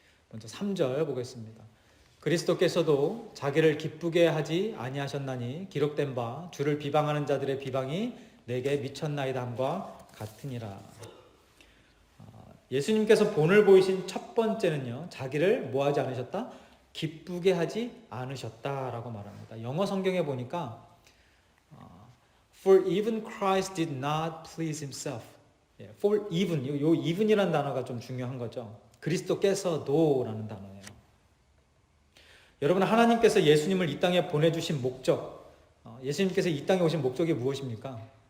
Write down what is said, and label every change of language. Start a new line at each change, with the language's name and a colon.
Korean: 먼저 3절 보겠습니다. 그리스도께서도 자기를 기쁘게 하지 아니하셨나니 기록된 바 주를 비방하는 자들의 비방이 내게 미쳤나이다 함과 같으니라. 예수님께서 본을 보이신 첫 번째는요, 자기를 뭐하지 않으셨다? 기쁘게 하지 않으셨다라고 말합니다. 영어 성경에 보니까
English: For even Christ did not please himself. For even,
Korean: 요 even이라는 단어가 좀 중요한 거죠. 그리스도께서도라는 단어예요. 여러분, 하나님께서 예수님을 이 땅에 보내주신 목적, 예수님께서 이 땅에 오신 목적이 무엇입니까?